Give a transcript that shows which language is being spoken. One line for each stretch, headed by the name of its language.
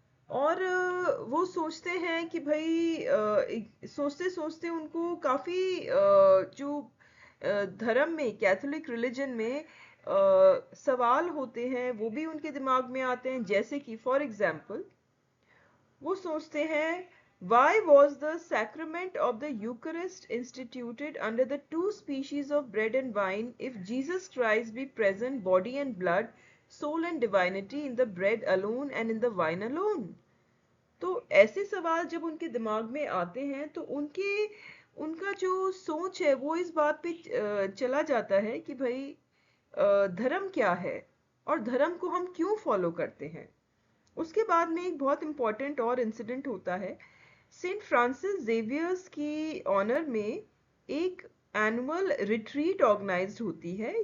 Hindi: और वो सोचते हैं कि भाई सोचते सोचते उनको काफी जो धर्म में, कैथोलिक रिलीजन में सवाल होते हैं वो भी उनके दिमाग में आते हैं। जैसे कि फॉर एग्जाम्पल वो सोचते हैं,
English: why was the sacrament of the Eucharist instituted under the two species of bread and wine if Jesus Christ be present body and blood, soul and divinity in the bread alone and in the wine alone?
Hindi: तो ऐसे सवाल जब उनके दिमाग में आते हैं तो उनका जो सोच है वो इस बात पे चला जाता है कि भाई धर्म क्या है और धर्म को हम क्यों फॉलो करते हैं। उसके बाद में एक बहुत इंपॉर्टेंट और इंसिडेंट होता है। सेंट फ्रांसिस जेवियर्स की ऑनर में एक एनुअल रिट्रीट ऑर्गेनाइज्ड होती है।